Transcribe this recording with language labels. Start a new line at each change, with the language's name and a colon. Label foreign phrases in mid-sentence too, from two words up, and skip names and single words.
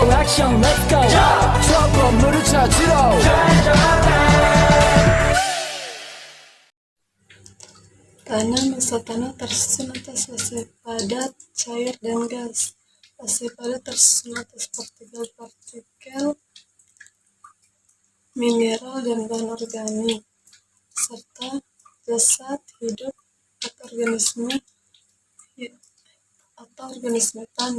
Korean: 액션
English: let's go
Korean: 저 건물을 찾으러
Indonesian: Tanah masa tanah tersusun atas fase padat, cair, dan gas. Fase padat tersusun atas partikel-partikel mineral dan bahan organik, serta jasad hidup atau organisme tanah.